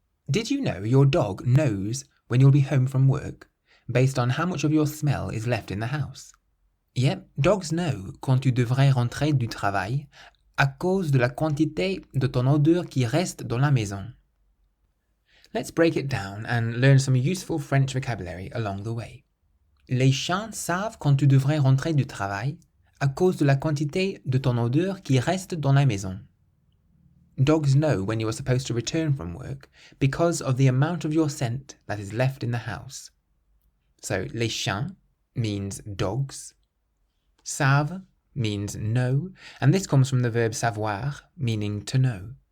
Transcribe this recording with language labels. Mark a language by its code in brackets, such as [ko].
[en] Did you know your dog knows when you'll be home from work based on how much of your smell is left in the house? Yep, dogs know [fr] quand tu devrais rentrer du travail à cause de la quantité de ton odeur qui reste dans la maison. [en] Let's break it down and learn some useful French vocabulary along the way. [fr] Les chiens savent quand tu devrais rentrer du travail à cause de la quantité de ton odeur qui reste dans la maison. [en] Dogs know when you are supposed to return from work because of the amount of your scent that is left in the house. So, les chiens means dogs. Savent means know, and this comes from the verb savoir, meaning to know.